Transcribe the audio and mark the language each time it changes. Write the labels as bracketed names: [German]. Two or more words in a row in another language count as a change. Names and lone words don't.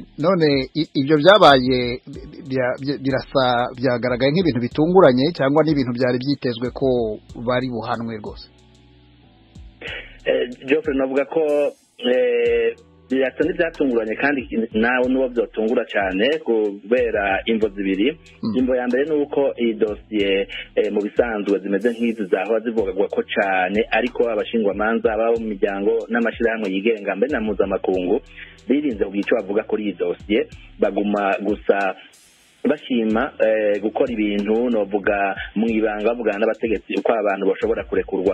[Kinyarwanda] None ibyo byabaye birasa byagaragaye nk'ibintu bitunguranye cyangwa n'ibintu byari byitezwe ko bari buhanwe rwose? [Rundi] Geoffrey navuga ko birasa n'ibyatunguranye kandi nawe n'uwo byotungura cyane kubera imvo zibiri. Imvo ya mbere ni uko iyi dosiye mu bisanzwe zimeze nk'izi zahora zivugwa ko cyane, ariko abashingwamanza baba mu miryango n'amashyirahamwe yigenga mbere na mpuzamakungu birinze kugira icyo bavuga kuri iyi dosiye, baguma gusa bashima gukora ibintu novuga mu ibanga bavugana n'abategetsi uko abantu bashobora kurekurwa.